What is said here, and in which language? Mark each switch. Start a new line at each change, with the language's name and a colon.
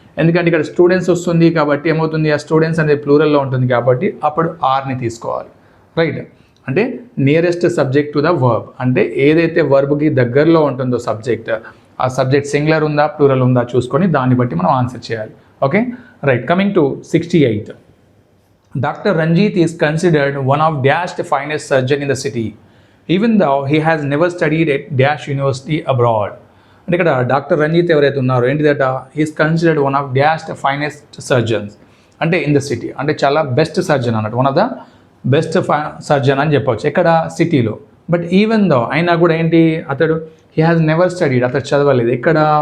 Telugu: ఎందుకంటే ఇక్కడ స్టూడెంట్స్ వస్తుంది కాబట్టి ఏమవుతుంది? ఆ స్టూడెంట్స్ అనేది ప్లూరల్లో ఉంటుంది కాబట్టి అప్పుడు ఆర్ని తీసుకోవాలి, రైట్. అంటే
English: nearest subject to the verb
Telugu: అంటే ఏదైతే వర్బ్కి దగ్గరలో ఉంటుందో సబ్జెక్ట్, ఆ సబ్జెక్ట్ సింగులర్ ఉందా, ప్లూరల్ ఉందా చూసుకొని దాన్ని బట్టి మనం ఆన్సర్ చేయాలి, okay, right.
English: Coming to 68. Dr. Ranjit is considered one of Dash's finest surgeon in the city, even though he has never studied at Dash University abroad.
Telugu: అంటే ఇక్కడ డాక్టర్ రంజిత్ ఎవరైతే ఉన్నారో ఏంటిదట?
English: he's considered one of Dash finest surgeons
Telugu: అంటే
English: in the city,
Telugu: అంటే చాలా best surgeon అన్నట్టు,
English: one of the best surgeon
Telugu: అని చెప్పవచ్చు ఎక్కడ? సిటీలో.
English: but even though
Telugu: అయినా కూడా ఏంటి అతడు
English: he has never studied,
Telugu: అతడు చదవలేదు ఎక్కడ?